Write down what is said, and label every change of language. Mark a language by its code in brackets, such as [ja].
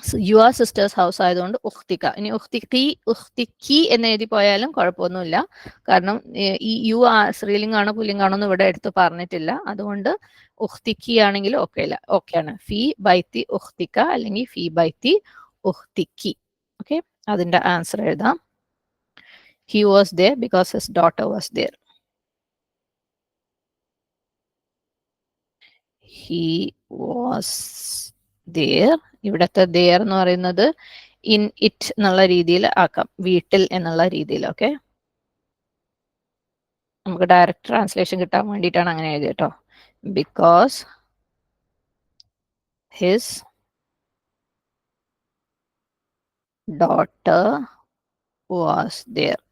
[en] your sister's house [ml] ആയതുകൊണ്ട് ഉഖ്തിക. ഇനി ഉഖ്തിക്കി എന്ന് എഴുതി പോയാലും കുഴപ്പമൊന്നുമില്ല. കാരണം ഈ യു സ്ത്രീലിംഗാണോ പുല്ലിംഗാണോ എന്ന് ഇവിടെ എടുത്ത് പറഞ്ഞിട്ടില്ല. അതുകൊണ്ട് ഉഖ്തിക്കി ആണെങ്കിൽ ഓക്കെയാണ്. [ar] ഫി ബൈത്തി ഉഖ്തിക [ml] അല്ലെങ്കിൽ [ar] ഫി ബൈത്തി ഉഖ്തിക്കി. [ml] ഓക്കെ, അതിന്റെ ആൻസർ എഴുതാം. [en] He was there because his daughter was there. He was there. [ml] ഇവിടത്തെ there എന്ന് പറയുന്നത് ഇൻ ഇറ്റ് എന്നുള്ള രീതിയിൽ ആക്കാം, വീട്ടിൽ എന്നുള്ള രീതിയിൽ. ഓക്കെ, നമുക്ക് ഡയറക്റ്റ് ട്രാൻസ്ലേഷൻ കിട്ടാൻ വേണ്ടിയിട്ടാണ് അങ്ങനെ എഴുതിയത് കേട്ടോ. [en] Because his daughter was there.